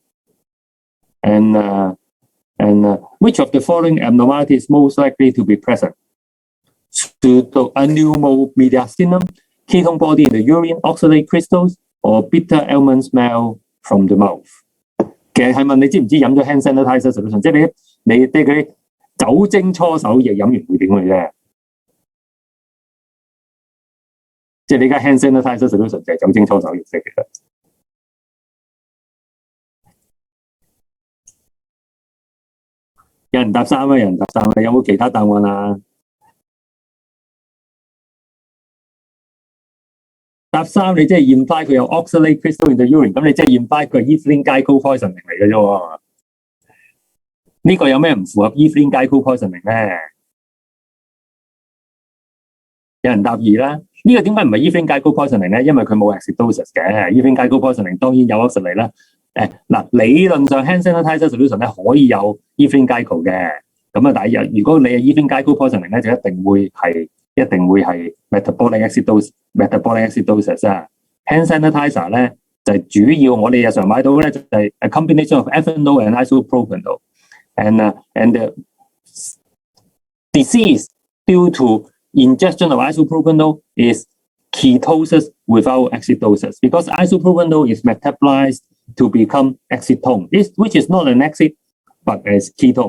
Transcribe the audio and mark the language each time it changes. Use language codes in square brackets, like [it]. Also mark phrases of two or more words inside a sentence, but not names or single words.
[en] And which of the following abnormalities is most likely to be present? Pseudo-pneumomediastinum, ketone body in the urine, oxalate crystals, or bitter almond smell from the mouth. [yue] 其實係問你知唔知飲咗 [en] hand sanitizer solution， [yue] 即係你啲嗰啲酒精搓手液飲完會點嘅啫。即係你而家 [en] hand sanitizer solution [yue] 就係酒精搓手液嚟嘅。有人答3啊，有人答3啊，有冇其他答案啊？答3你即係驗翻佢有 [en] oxalate crystal in the urine， [yue] 咁你即係驗翻佢係 [en] ethylene glycol poisoning [yue] 嚟嘅啫喎。呢個有咩唔符合 [en] ethylene glycol poisoning [yue] 咧？有人答2啦。呢個點解唔係 [en] ethylene glycol poisoning [yue] 咧？因為佢冇 acidosis 嘅。 [en] ethylene glycol poisoning [yue] 當然有 oxalate 啦。理論上 [en] hand sanitizer solution [yue] 咧可以有 [en] ethylene glycol [yue] 嘅。咁啊，但係如果你係 [en] ethylene glycol poisoning [yue] 咧，就一定會係 [en] metabolic acidosis 啊。hand sanitizer [yue] 咧就係主要我哋日常買到咧就係 [en] a combination of ethanol and isopropanol and the disease due to ingestion of isopropanol is ketosis without acidosis because isopropanol is metabolized to become acetone, which is not an acid but as ketone.